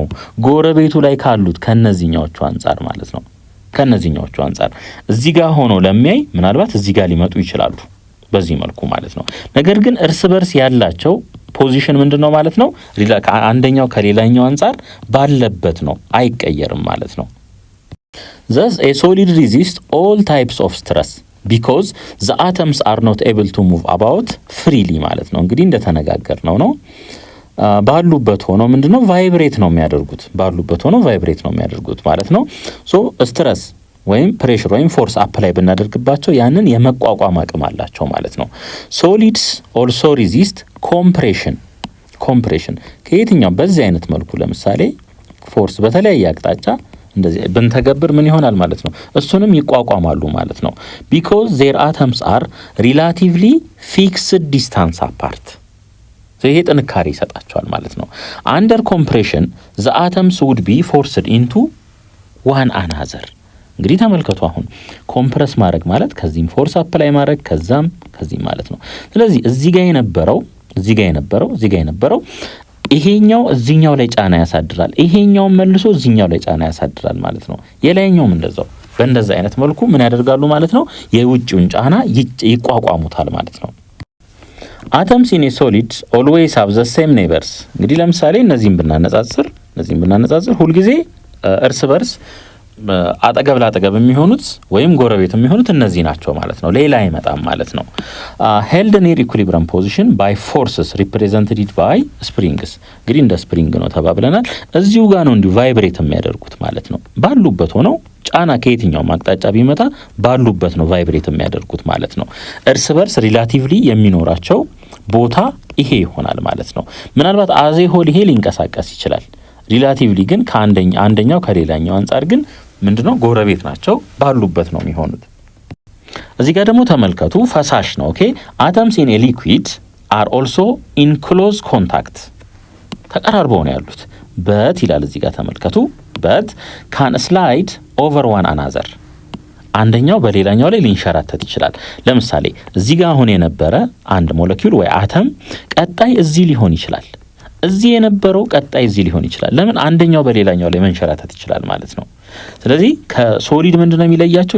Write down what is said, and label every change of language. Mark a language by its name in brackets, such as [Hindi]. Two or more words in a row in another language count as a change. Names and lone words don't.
[Amharic] ጎረቤቱ ላይ ካሉት ከነዚህኛዎቹ አንጻር ማለት ነው። ከነዚህኛዎቹ አንጻር እዚህ ጋር ሆኖ ለሚያይ ምናልባት እዚህ ጋር ሊመጡ ይችላሉ በዚህ መልኩ ማለት ነው። ነገር ግን እርስ በርስ ያላቸው ፖዚሽን ምንድነው ማለት ነው? አንደኛው ከሌላኛው አንጻር ባለበት ነው፣ አይቀየርም ማለት ነው። [English] Thus a solid resists all types of stress because the atoms are not able to move about freely [Amharic] ማለት ነው። እንግዲህ እንደተነጋገር ነው ባሉበት ሆኖ ምንድነው ቫይብሬት ነው የሚያደርጉት ማለት ነው። ስትረስ ወይም ፕሬሸር ወይም [English] force apply [Amharic] ብናደርግባቸው ያንን የመቋቋም አቅም አላቸው ማለት ነው። [English] solids also resist compression [Amharic] ከየትኛው በዚህ አይነት መልኩ ለምሳሌ ፎርስ በተለያየ አቅጣጫ እንደዚህ ብንተገብር ምን ይሆናል ማለት ነው? እሱንም ይቋቋማሉ ማለት ነው። [English] because their atoms are relatively fixed distance apart [Amharic] ይሄ ጥንካሬ ይሰጣቸዋል ማለት ነው። [English] under compression the atoms would be forced into one another። [Amharic] እንግዲህ ተመልከቱ አሁን ኮምፕረስ ማድረግ ማለት ከዚህም [English] force apply [Amharic] ማድረግ ከዚህም ማለት ነው። ስለዚህ እዚህ ጋር የነበረው ይሄኛው እዚህኛው ላይ ጫና ያሳድራል፣ ይሄኛው መልሶ እዚህኛው ላይ ጫና ያሳድራል ማለት ነው። የላይኛውም እንደዛው በእንደዛ አይነት መልኩ ምን ያደርጋሉ ማለት ነው? የውጭውን ጫና ይቋቋሙታል ማለት ነው። [English] atoms in a solid always have the same neighbors። [Amharic] እንግዲህ ለምሳሌ እነዚህን ብናነጻጽር ሁልጊዜ እርስ በርስ አጠገብ ላጠገብ የሚሆኑት ወይም ጎረቤት የሚሆኑት እነዚህ ናቸው ማለት ነው። ሌላ አይመጣም ማለት ነው። [English] held near equilibrium position by forces represented by springs። [Amharic] እንግዲህ እንደ ስፕሪንግ ነው ተባብለናል። እዚሁ ጋር ነው እንዲሁ ቫይብሬት የሚያደርጉት ማለት ነው። ባሉበት ሆነው ጫና ከየትኛው አቅጣጫ ቢመጣ ባሉበት ነው ቫይብሬት የሚያደርጉት ማለት ነው። እርስ በርስ ሪላቲቭሊ የሚኖራቸው ቦታ ይሄ ይሆናል ማለት ነው። ምናልባት [English] as whole [Amharic] ይሄ ሊንቀሳቀስ ይችላል። ሪላቲቭሊ ግን አንደኛው ከሌላኛው አንጻር ግን ምንድነው ጎረቤት ናቸው፣ ባሉበት ነው የሚሆኑት። እዚህ ጋር ደግሞ ተመልከቱ ፈሳሽ ነው። ኦኬ [English] atoms in a liquid are also in close contact። [Amharic] ተቀራርበው ነው ያሉት። but ይላል እዚህ ጋር ተመልከቱ [English] but can slide over one another። [Amharic] አንደኛው በሌላኛው ላይ ሊንሸራተት ይችላል። ለምሳሌ እዚህ ጋር አሁን የነበረ አንድ ሞለኪውል ወይ አተም ቀጣይ እዚህ ሊሆን ይችላል። እዚህ የነበረው ቀጣይ እዚህ ሊሆን ይችላል። ለምን? አንደኛው በሌላኛው ላይ መንሸራተት ይችላል ማለት ነው። ስለዚህ ከሶሊድ ምንድነው የሚለያቸው?